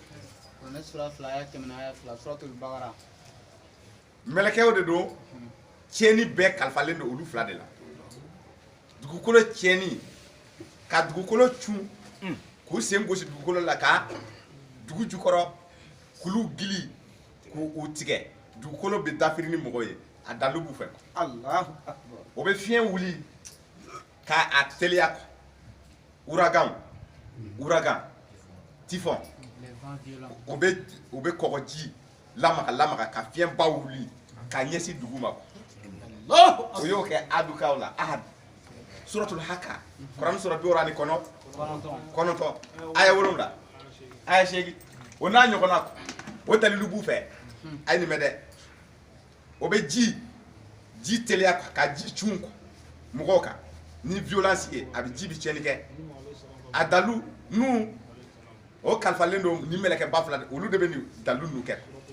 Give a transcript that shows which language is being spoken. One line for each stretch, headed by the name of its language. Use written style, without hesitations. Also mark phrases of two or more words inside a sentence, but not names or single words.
Bambara: mɛlɛkɛw de don tiɲɛni bɛɛ kalifalen don olu fila de la dugukolo tiɲɛni ka dugukolo cun k'u sen gosi dugukolo la ka dugu jukɔrɔ kulu gili k'u tigɛ dugukolo bɛ dafiri ni mɔgɔ ye a dalu b'u fɛ o bɛ fiɲɛ wuli k'a teliya ouragan typhon o bɛ kɔgɔji lamaga ka fiɲɛ ba wuli ka ɲɛsin dugu ma o y'o kɛ adukaw la ahad suratul haka kuran sura 29 aya 7 aya 8 o n'a ɲɔgɔnna o dalilu b'u fɛ a ye nin mɛn dɛ o bɛ ji teliya ka ji cun mɔgɔw kan ni violence ye a bɛ ji bɛ tiɲɛni kɛ a dalu nu o kalifalen don ni mɛlɛkɛ ba fila olu de bɛ nin dalu nu kɛ